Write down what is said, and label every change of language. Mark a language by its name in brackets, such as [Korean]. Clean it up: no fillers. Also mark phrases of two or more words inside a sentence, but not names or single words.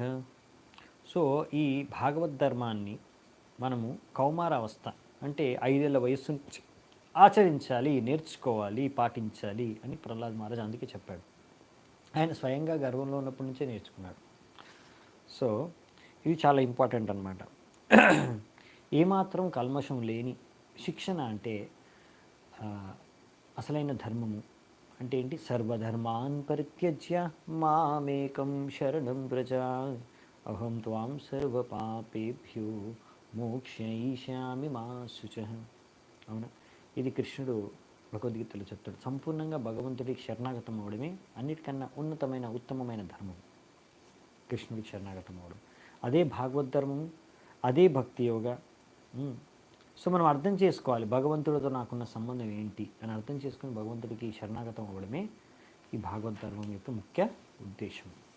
[Telugu] సో ఈ భాగవత్ ధర్మాన్ని మనము కౌమారావస్థ అంటే 5 ఏళ్ల వయస్సు నుంచి ఆచరించాలి, నేర్చుకోవాలి, పాటించాలి అని ప్రహ్లాద్ మహారాజ్ అందుకే చెప్పాడు. ఆయన స్వయంగా గర్వంలో ఉన్నప్పటి నుంచే నేర్చుకున్నాడు. సో ఇది చాలా ఇంపార్టెంట్ అన్నమాట. ఏమాత్రం కల్మషం లేని శిక్షణ అంటే అసలైన ధర్మము అంటే ఏంటి? [Sanskrit] సర్వధర్మాన్ పరిత్యజ్య మామేకం శరణం వ్రజ అహం త్వాం సర్వపాపేభ్యో మోక్షయిష్యామి మా శుచః. [Telugu] అవునా? ఇది కృష్ణుడు భగవద్గీతలో చెప్తాడు. సంపూర్ణంగా భగవంతుడికి శరణాగతం అవడమే అన్నిటికన్నా ఉన్నతమైన ఉత్తమమైన ధర్మం. కృష్ణుడికి శరణాగతం అవడం అదే భాగవద్ధర్మం, అదే భక్తి యోగ. సో మనం అర్థం చేసుకోవాలి భగవంతుడితో నాకున్న సంబంధం ఏంటి అని అర్థం చేసుకుని భగవంతుడికి శరణాగతం అవ్వడమే ఈ భాగవద్ధర్మం యొక్క ముఖ్య ఉద్దేశం.